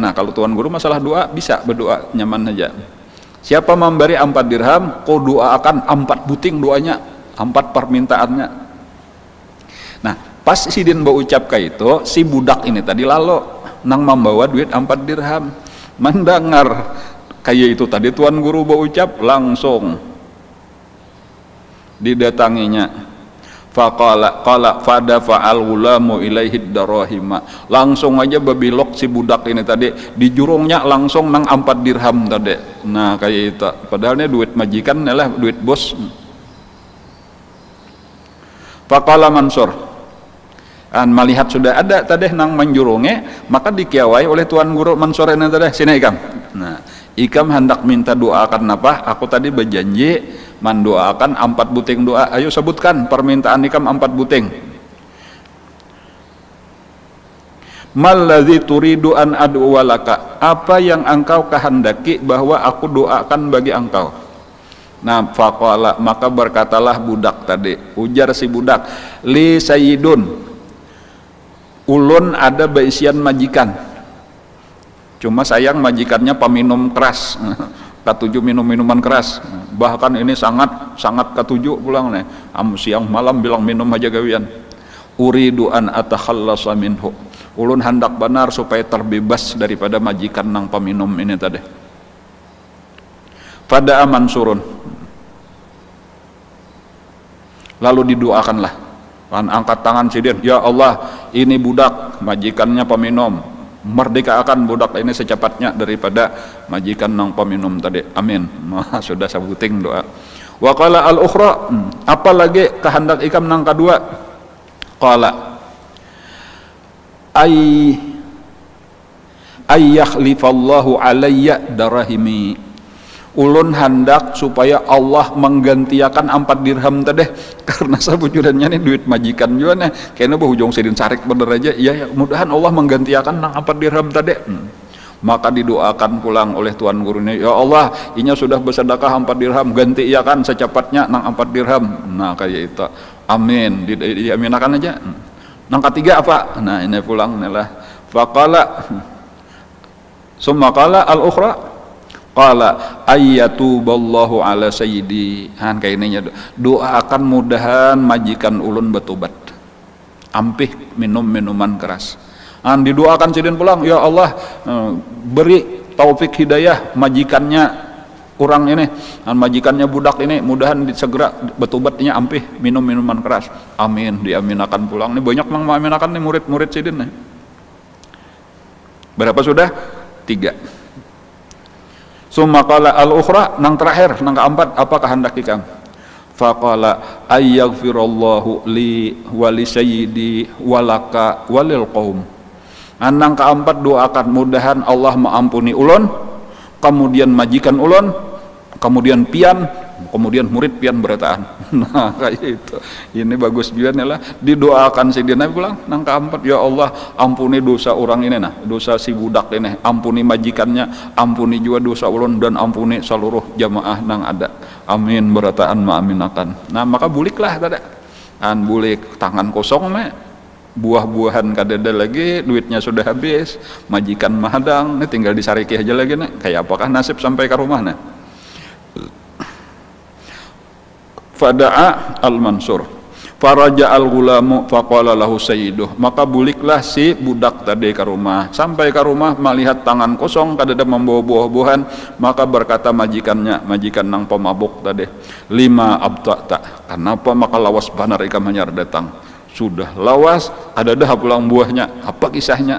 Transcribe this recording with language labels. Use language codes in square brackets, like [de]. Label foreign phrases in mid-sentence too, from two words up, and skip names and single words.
[bjn] Nah, kalau tuan guru masalah doa bisa berdoa nyaman aja. Siapa memberi 4 dirham ku doakan 4 buting doanya, 4 permintaannya. Nah, pas sidin berucap kayak itu si budak ini tadi lalu nang membawa duit 4 dirham mendengar kayak itu tadi tuan guru berucap langsung didatanginya [ar] فقال فدا فعل الغلام إليه دراهم, [bjn] langsung aja bebilok si budak ini tadi di jurungnya langsung nang 4 dirham tadi. Nah, kayak itu padahal ini duit majikan adalah duit bos. Faqala Mansur melihat sudah ada tadi nang menjurungnya maka dikiawai oleh tuan guru Mansur ini tadi sini ikam. Nah, ikam hendak minta doakan apa? Aku tadi berjanji mendoakan 4 buting doa. Ayo sebutkan permintaan ikam 4 buting. [ar] ما الذي تريد أن أدعو لك, [bjn] apa yang engkau kehendaki bahwa aku doakan bagi engkau. Nah, faqala maka berkatalah budak tadi, ujar si budak, [ar] لي سيد, [bjn] ulun ada baisian majikan, Cuma sayang majikannya peminum keras, ketujuh minum minuman keras. Bahkan ini sangat ketujuh pulang nih. Siang malam bilang minum aja gawian. [ar] أريد أن أتخلص منه. [bjn] Ulun hendak benar supaya terbebas daripada majikan nang peminum ini tadi. Pada Mansurun. Lalu didoakanlah. Kan angkat tangan sidin, [ar] يا الله, [bjn] ini budak majikannya peminum. Merdekakan budak ini secepatnya daripada majikan nang peminum tadi. Amin. Sudah sebuting doa. [ar] وقال الأخرى, [bjn] apalagi kehendak ikam nang kedua. [ar] قال أن يخلف الله علي دراهمي. [bjn] Ulun hendak supaya Allah menggantiakan 4 dirham tadi, karena sabujurannya nih duit majikan juga nih kayaknya bahujung sidin sarik bener aja. Ya mudahan Allah menggantiakan nang 4 dirham tadi. Maka didoakan pulang oleh tuan gurunya, [ar] يا الله, [bjn] inya sudah bersedekah 4 dirham, gantiakan secepatnya nang 4 dirham. Nah kayak itu, amin, diaminakan aja. Nang ketiga apa? Nah ini pulang nih lah. [ar] فقال ثم قال الأخرى قال أن يتوب الله على سيدي. [bjn] Han kayaknya doakan mudahan majikan ulun bertobat, ampih minum minuman keras. Han didoakan sidin pulang, [ar] يا الله, [bjn] beri taufik hidayah majikannya orang ini, majikannya budak ini, mudahan segera bertobatnya, ampih minum minuman keras. Amin, diaminakan pulang. Ini banyak yang mengaminakan nih murid-murid sidin nih. Berapa sudah? 3. [ar] ثم قال الأخرى, [bjn] nang terakhir, nang keempat, apa kehendak ikam? [ar] فقال أن يغفر الله لي ولسيدي ولك وللقوم. [bjn] Nang keempat doakan mudahan Allah mengampuni ulun, kemudian majikan ulun, kemudian pian, kemudian murid pian berataan. Nah kayak itu. Ini bagus juga nih lah. Didoakan si Dina pulang nang keempat, [ar] يا الله [bjn] ampuni dosa orang ini, nah dosa si budak ini, ampuni majikannya, ampuni juga dosa ulun, dan ampuni seluruh jamaah nang ada. Amin berataan maaminakan. Nah maka buliklah tadi. An bulik tangan kosong mah, buah-buahan kadada lagi, duitnya sudah habis, majikan mahadang, nih tinggal disariki aja lagi nih. Kayak apakah nasib sampai ke rumah nih? [ar] فدعا المنصور فرجع الغلام فقال له سيده. [bjn] Maka buliklah si budak tadi ke rumah. Sampai ke rumah melihat tangan kosong kadada membawa buah-buahan, maka berkata majikannya, majikan nang pemabuk tadi, [ar] لم أبطأت, [bjn] kenapa maka lawas banar ikam hanyar datang? Sudah lawas kadada pulang buahnya, apa kisahnya?